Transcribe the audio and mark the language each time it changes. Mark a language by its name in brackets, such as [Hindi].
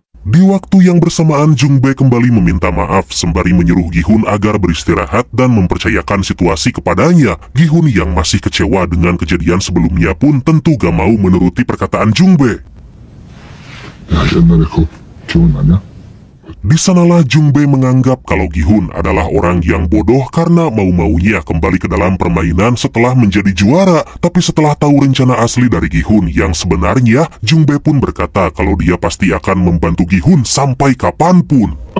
[Indonesian] Di waktu yang bersamaan, Jungbae kembali meminta maaf sembari menyuruh Gi-hun agar beristirahat dan mempercayakan situasi kepadanya. Gi-hun yang masih kecewa dengan kejadian sebelumnya pun tentu gak mau menuruti perkataan Jungbae. [Korean] 야, 옛날에 그거 기억나냐? [Indonesian] Di sanalah Jungbae menganggap kalau Gi-hun adalah orang yang bodoh karena mau-maunya kembali ke dalam permainan setelah menjadi juara. Tapi setelah tahu rencana asli dari Gi-hun yang sebenarnya, Jungbae pun berkata kalau dia pasti akan membantu Gi-hun sampai kapanpun.